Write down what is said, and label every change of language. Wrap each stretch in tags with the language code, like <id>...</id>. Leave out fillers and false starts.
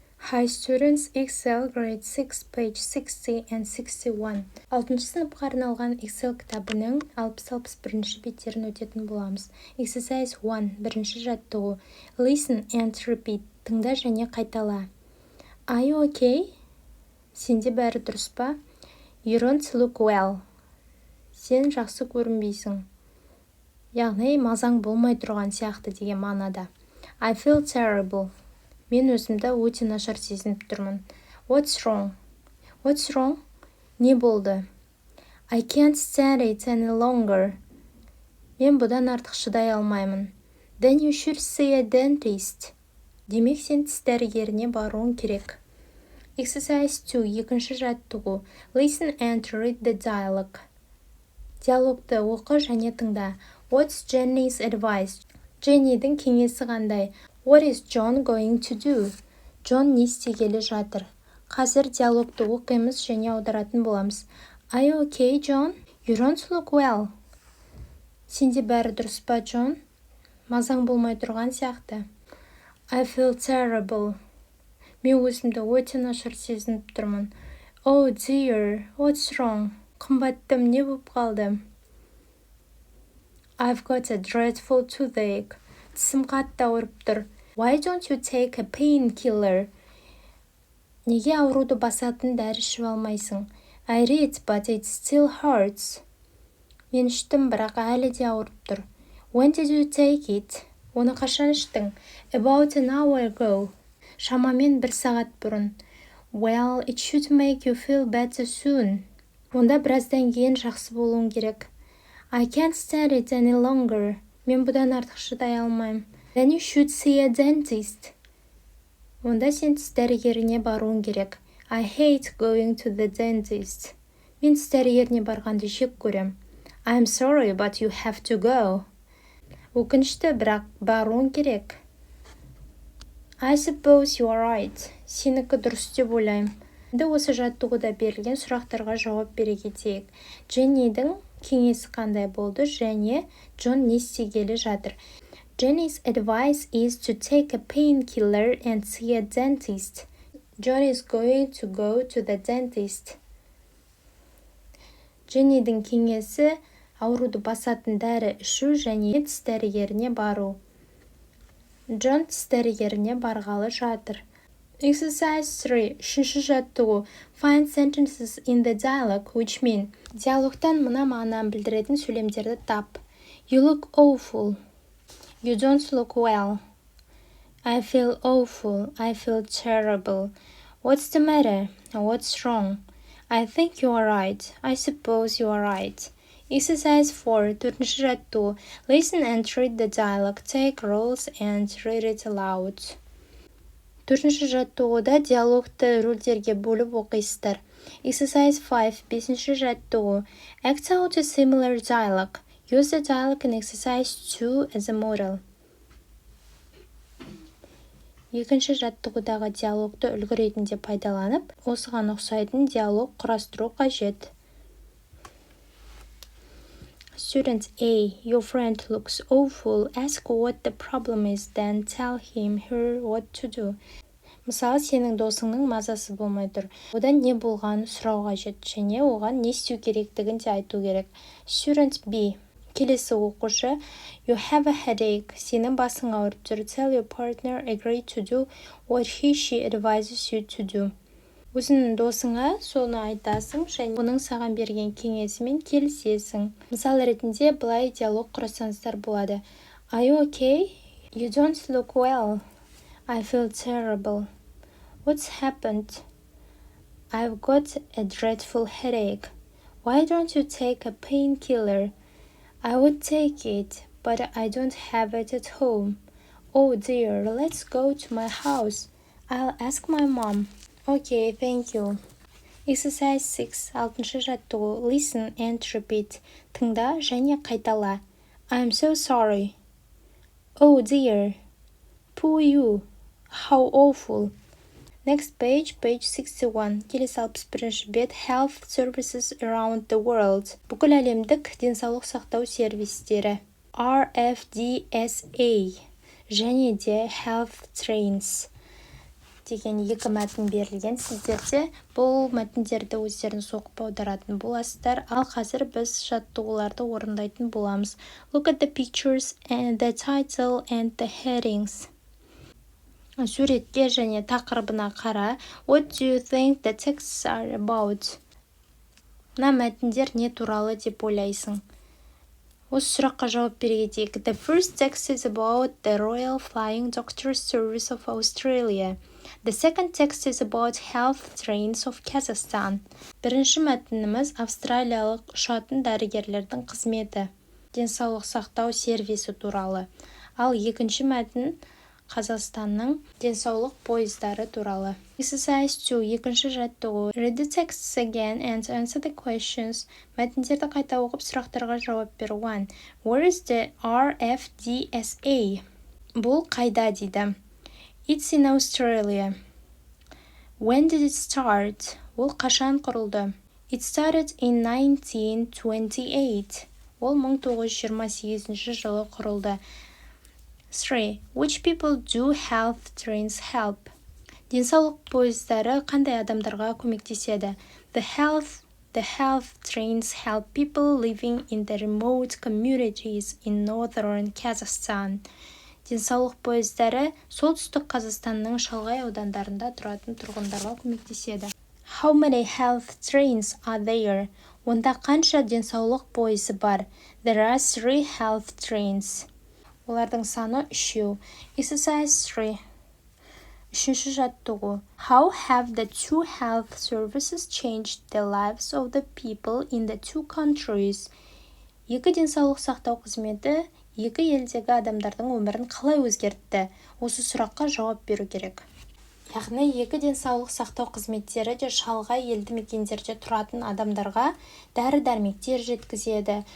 <en>Hi students, Excel grade 6 page 60 and 61.</en> <kk>6 сыныпқа арналған Excel кітабының 60-61 беттерін өтетін боламыз.</kk> <en>Exercise 1.</en> <kk>Бірінші жаттығу.</kk> <en>Listen and repeat.</en> <kk>Тыңда және қайтала.</kk> <en>Are you okay?</en> <kk>Сенде бәрі дұрыс па?</kk> <en>You don't look well.</en> <kk>Сен жақсы көрінбейсің. Яғни мазаң болмай тұрған сияқты деген мағынада.</kk> <en>I feel terrible.</en> <kk>Мен өзімді өте нашар сезініп тұрмын.</kk> <en>What's wrong? What's wrong?</en> <kk>Не болды?</kk> <en>I can't stand it any longer.</en> <kk>Мен бұдан артық шыдай алмаймын.</kk> <en>Then you should see a dentist.</en> <kk>Демек сен тіс дәрігеріне баруың керек.</kk> <en>Exercise 2.</en> <kk>Екінші жаттығу.</kk> <en>Listen and read the dialogue.</en> <kk>Диалогты оқы және тыңда.</kk> <en>What's Jenny's advice?</en> <kk>Jenny'дің кеңесі қандай?</kk> <en>What is John going to do?</en> <kk>Джон не істегелі жатыр? Қазір диалогты оқимыз және аударатын боламыз.</kk> <en>Are you okay, John? You don't look well.</en> <kk>Сенде бәрі дұрыс па, Джон? Мазаң болмай тұрған сияқты.</kk> <en>I feel terrible.</en> <kk>Мен өзімді өте нашар сезініп тұрмын.</kk> <en>Oh dear, what's wrong?</en> <kk>Қымбаттым, не болып қалды?</kk> <en>I've got a dreadful toothache.</en> <kk>Тісім қатты ауырып тұр.</kk> <en>Why don't you take a painkiller?</en> <kk>Неге ауруды басатын дәрі ішіп алмайсың?</kk> <en>I read, but it still hurts.</en> <kk>Мен іштім, бірақ әлі де ауырып тұр.</kk> <en>When did you take it?</en> <kk>Оны қашан іштің?</kk> <en>About an hour ago.</en> <kk>Шамамен 1 сағат бұрын.</kk> <en>Well, it should make you feel better soon.</en> <kk>Онда біраздан кейін жақсы болуың керек.</kk> <en>I can't stand it any longer.</en> <kk>Мен бұдан артық шыдай алмаймын.</kk> <en>Then you should see a dentist.</en> <kk>Онда сен тіс дәрігеріне баруың керек.</kk> <en>I hate going to the dentist.</en> <kk>Мен тіс дәрігеріне барғанды жек көрем.</kk> <en>I'm sorry, but you have to go.</en> <kk>Өкінішті, бірақ баруың керек.</kk> <en>I suppose you are right.</en> <kk>Сенікі дұрыс деп ойлаймын. Енді осы жаттығуда берілген сұрақтарға жауап бере кетейік. Дженнидің кеңесі қандай болды және Джон не істегелі жатыр?</kk> <en>Jenny's advice is to take a painkiller and see a dentist. John is going to go to the dentist.</en> <kk>Jennyдің кеңесі ауруды басатын дәрі ішу және тіс дәрігеріне бару. Джон тіс дәрігеріне барғалы жатыр.</kk> <en>Exercise 3.</en> <kk>Үшінші жаттығу.</kk> <en>Find sentences in the dialogue which mean.</en> <kk>Диалогтан мына мағынаны білдіретін сөйлемдерді тап.</kk> <en>You look awful. You don't look well. I feel awful. I feel terrible. What's the matter? What's wrong? I think you are right. I suppose you are right. Exercise 4.</en> <kk>Төртінші жаттығу.</kk> <en>Listen and read the dialogue. Take roles and read it aloud.</en> <kk>Төртінші жаттығуда диалогты рөлдерге бөліп оқисыздар.</kk> <en>Exercise 5.</en> <kk>Бесінші жаттығу.</kk> <en>Act out a similar dialogue. Use the dialogue in exercise 2 as a model.</en> <kk>Екінші жаттығудағы диалогты үлгі ретінде пайдаланып, осыған ұқсайтын диалог құрастыру қажет.</kk> <en>Student A. Your friend looks awful. Ask what the problem is, then tell him her what to do.</en> <kk>Мысалы, сенің досыңның мазасы болмай тұр. Одан не болғанын сұрау қажет және оған не істеу керектігін де айту керек.</kk> <en>Student B.</en> <kk>Келесі оқушы.</kk> <en>You have a headache.</en> <kk>Сенің басың ауырып тұр.</kk> <en>Tell your partner agree to do what she advises you to do.</en> <kk>Өзіңнің досыңа соны айтасың және оның саған берген кеңесімен келсесің. Мысал ретінде былай диалог құрасаңыздар болады.</kk> <en>Are you okay? You don't look well. I feel terrible. What's happened? I've got a dreadful headache. Why don't you take a painkiller? I would take it, but I don't have it at home. Oh dear, let's go to my house. I'll ask my mom. Okay, thank you. Exercise 6.</en> <kk>6. жаттығу.</kk> <en>Listen and repeat.</en> <kk>Тыңда және қайтала.</kk> <en>I'm so sorry. Oh dear. Poor you. How awful. Next page, page 61.</en> <kk>Келесі 61 бет.</kk> <en>Health services around the world.</en> <kk>Бүкіл әлемдік денсаулық сақтау сервистері. RFDSA. Және де</kk> <en>health trains.</en> <kk>деген екі мәтін берілген сіздерде. Бұл мәтіндерді өздеріңіз оқып аударатын боласыздар. Ал қазір біз жаттығуларды орындайтын боламыз.</kk> <en>Look at the pictures and the title and the headings.</en> <kk>Суретке және тақырыбына қара.</kk> <en>What do you think the texts are about?</en> <kk>Мына мәтіндер не туралы деп ойлайсың? Осы сұраққа жауап бере кетейік.</kk> <en>The first text is about the Royal Flying Doctors Service of Australia. The second text is about health trains of Kazakhstan.</en> <kk>Бірінші мәтініміз австралиялық ұшатын дәрігерлердің қызметі, денсаулық сақтау сервисі туралы. Ал екінші мәтін Қазақстанның денсаулық пойыздары туралы.</kk> <en>Exercise 2,</en> <kk>екінші жаттығу.</kk> <en>Read the texts again and answer the questions.</en> <kk>Мәтіндерді қайта оқып, сұрақтарға жауап беру.</kk> <en>1. Where is the RFDSA?</en> <kk>Бұл қайда дейді?</kk> <en>It's in Australia. When did it start?</en> <kk>Ол қашан құрылды?</kk> <en>It started in 1928.</en> <kk>Ол 1928 жылы құрылды. 3.</kk> <en>Which people do health trains help?</en> <kk>Денсаулық пойыздары қандай адамдарға көмектеседі?</kk> <en>The health trains help people living in the remote communities in northern Kazakhstan.</en> <kk>Денсаулық пойыздары солтүстік Қазақстанның шалғай аудандарында тұратын тұрғындарға көмектеседі.</kk> <en>How many health trains are there?</en> <kk>Онда қанша денсаулық пойызы бар?</kk> <en>There are 3 health trains.</en> <kk>Олардың саны 3.</kk> <en>Exercise 3.</en> <kk>Үшінші жаттығу.</kk> <en>How have the 2 health services changed the lives of the people in the 2 countries?</en> <kk>Екі денсаулық сақтау қызметі екі елдегі адамдардың өмірін қалай өзгертті? Осы сұраққа жауап беру керек. Яғни екі денсаулық сақтау қызметтері де шалғай елді мекендерде тұратын адамдарға дәрі-дәрмектер жеткізеді.</kk>